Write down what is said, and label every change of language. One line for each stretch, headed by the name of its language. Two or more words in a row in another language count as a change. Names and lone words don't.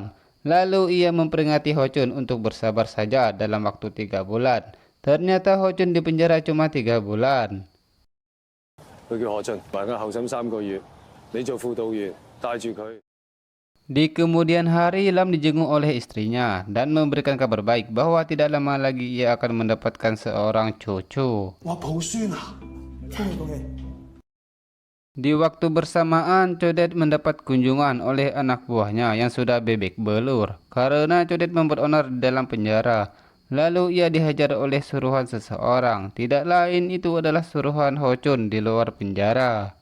Indonesian: Lalu ia memperingati Ho Chun untuk bersabar saja dalam waktu 3 bulan. Ternyata Ho Chun dipenjara cuma 3 bulan.
Cantonese: 佢叫何俊，埋押候審3個月，你做輔導員帶住佢。
Indonesian: Di kemudian hari, Lam dijenguk oleh istrinya dan memberikan kabar baik bahwa tidak lama lagi ia akan mendapatkan seorang cucu.
Cantonese: 我抱孫啊！恭喜恭喜！
Indonesian: Di waktu bersamaan, Codet mendapat kunjungan oleh anak buahnya yang sudah bebek belur karena Codet membuat onar di dalam penjara. Lalu ia dihajar oleh suruhan seseorang, tidak lain itu adalah suruhan Ho-chun di luar penjara.